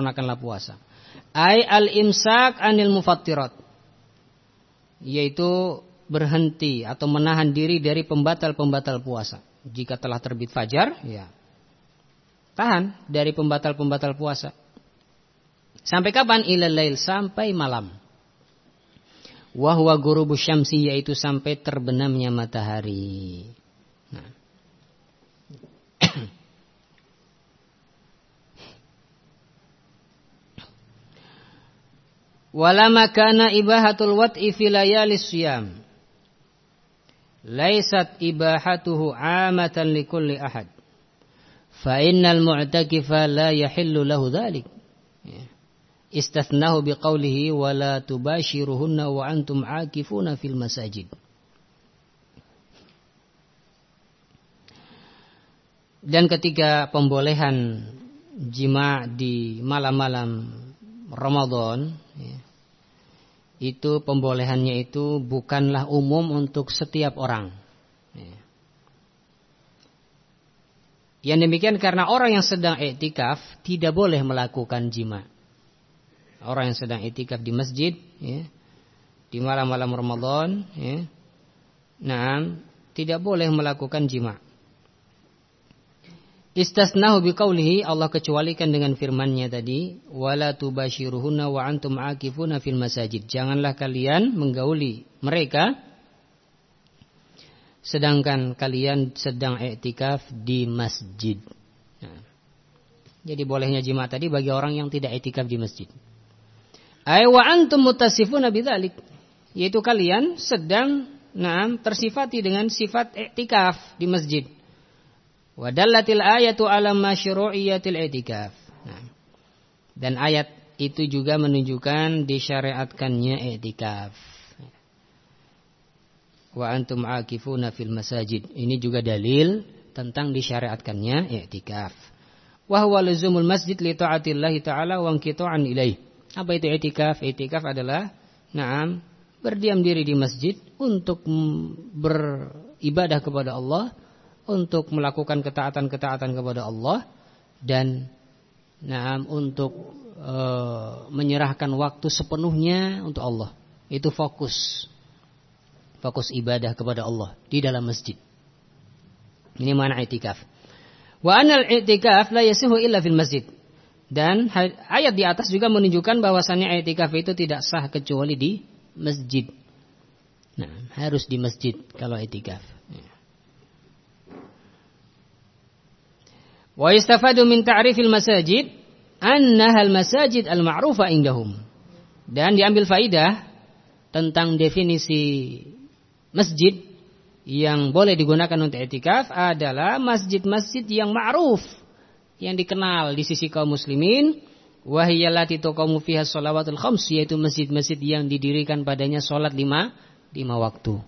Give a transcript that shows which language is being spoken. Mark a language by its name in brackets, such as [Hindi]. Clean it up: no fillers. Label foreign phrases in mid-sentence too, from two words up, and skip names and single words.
[Arabic] أي الإمساك عن المفطرات, [Indonesian] yaitu berhenti atau menahan diri dari pembatal-pembatal puasa. Jika telah terbit fajar, ya tahan dari pembatal-pembatal puasa. Sampai kapan? [Arabic] إلى الليل, [Indonesian] sampai malam. [Arabic] وهو غروب الشمس, [Indonesian] yaitu sampai terbenamnya matahari. Nah. [Arabic] ولما كان إباحة الوطء في ليالي الصيام ليست إباحته عامة لكل أحد فإن المعتكف لا يحل له ذلك استثناه بقوله ولا تباشروهن وأنتم عاكفون في المساجد. [Indonesian] Dan ketika pembolehan jima di malam-malam Ramadan, ya, itu pembolehannya itu bukanlah umum untuk setiap orang. Ya. Yang demikian karena orang yang sedang iktikaf tidak boleh melakukan jima. Orang yang sedang iktikaf di masjid, ya, di malam-malam Ramadan, ya, nah, tidak boleh melakukan jima. [Arabic] استثناه بقوله, [Indonesian] Allah kecualikan dengan firman-Nya tadi, [Arabic] ولا تباشروهن وأنتم عاكفون في المساجد. [Indonesian] Janganlah kalian menggauli mereka sedangkan kalian sedang iktikaf di masjid. Nah, jadi bolehnya jima tadi bagi orang yang tidak iktikaf di masjid. [Arabic] أي وأنتم متصفون بذلك, [Indonesian] yaitu kalian sedang tersifati dengan sifat iktikaf di masjid. [Arabic] ودلت الآية على مشروعية الاعتكاف. [Indonesian] Nah, dan ayat itu juga menunjukkan disyariatkannya i'tikaf. [Arabic] وأنتم عاكفون في المساجد. [Indonesian] Ini juga dalil tentang disyariatkannya i'tikaf. [Arabic] وهو لزوم المسجد لطاعة الله تعالى وانقطاعا إليه. [Indonesian] Apa itu i'tikaf? I'tikaf adalah berdiam diri di masjid untuk beribadah kepada Allah, untuk melakukan ketaatan-ketaatan kepada Allah, dan untuk menyerahkan waktu sepenuhnya untuk Allah. Itu fokus ibadah kepada Allah di dalam masjid. Ini makna i'tikaf. [Arabic] وأن الاعتكاف لا يصح إلا في المسجد. [Indonesian] Dan ayat di atas juga menunjukkan bahwasannya i'tikaf itu tidak sah kecuali di masjid. Nah, harus di masjid kalau i'tikaf. [Arabic] ويستفاد من تعريف المساجد أنها المساجد المعروفة عندهم. [Indonesian] Dan diambil faidah tentang definisi masjid yang boleh digunakan untuk i'tikaf adalah masjid-masjid yang ma'ruf, yang dikenal di sisi kaum muslimin, [Arabic] وهي التي تقام فيها الصلوات الخمس, [Indonesian] yaitu masjid-masjid yang didirikan padanya salat 5 waktu.